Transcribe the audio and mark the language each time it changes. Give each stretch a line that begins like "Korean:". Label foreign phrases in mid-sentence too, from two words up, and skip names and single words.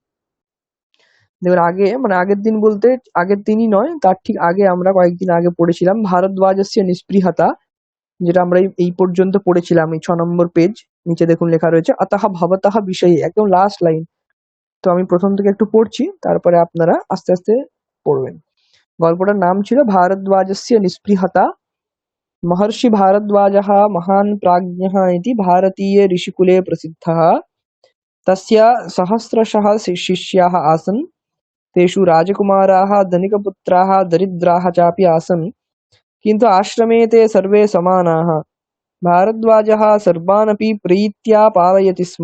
Bangla: এবার আগে, মানে আগের দিন বলতে আগের দিনই নয়, তার ঠিক আগে আমরা কয়েকদিন আগে পড়েছিলাম ভারদ্বাজস্য নিস্পৃহতা, যেটা আমরা এই পর্যন্ত পড়েছিলাম। এই 6 নম্বর পেজ, নিচে দেখুন লেখা রয়েছে আতাহা ভবতাহা বিষয়ে, একদম
English: last line.
Bangla: তো আমি প্রথম থেকে একটু পড়ছি, তারপরে আপনারা আস্তে আস্তে পড়বেন। গল্পটার নাম ছিল ভারদ্বাজস্য নিস্পৃহতা।
Sanskrit: महर्षि भारद्वाजः महान् प्राज्ञः इति भारतीये ऋषिकुले प्रसिद्धः। तस्य सहस्रशः शिष्याः आसन्। तेषु राजकुमाराः, धनिकपुत्राः, दरिद्राः चापि आसन्। किन्तु आश्रमे ते सर्वे समानाः। भारद्वाजः सर्वानपि प्रीत्या पालयति स्म।